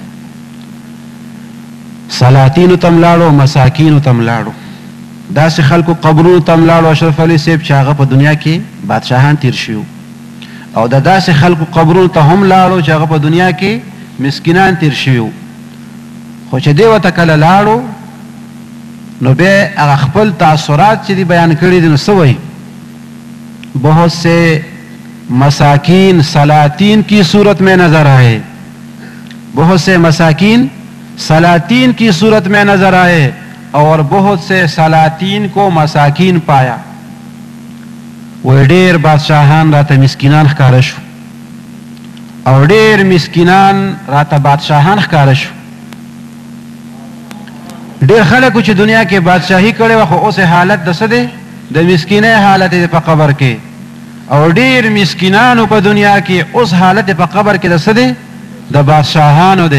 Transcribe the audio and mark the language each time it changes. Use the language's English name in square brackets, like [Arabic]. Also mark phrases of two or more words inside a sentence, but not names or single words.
[Pashto] سلاطینو ته لاړو مساکینو ته لاړو داسې خلکو قبرونو ته لاړو اشرف علي صاحب چې هغه په دنیا کې بادشاهان تیر شوي او د داسې خلکو قبرونو ته هم لاړو چې هغه په دنیا کې مسکینان تیر شوي خو چې دی ورته کله لاړو نو بیا هغه خپل تاثرات چې دی بیان کړي دي نو څه وایي [Urdu] بہت سے مساکین سلاطین کی صورت میں نظر آئے بہت سے مساکین سلاطین کی صورت میں نظر آئے اور بہت سے سلاطین کو مساکین پایا [Pashto] وہ ډیر بادشاہان راته مسکینان ښکاره شو او ډیر مسکینان راته بادشاہان ښکاره شو ډیر خلکو چې دنیا کې بادشاهي کړې وه خو اوس حالت د څه دی د مسکینۍ حالت دی په قبر کې او ډیر مسکینانو په دنیا کې اوس حالت په قبر کې د څه دی د بادشاهانو دی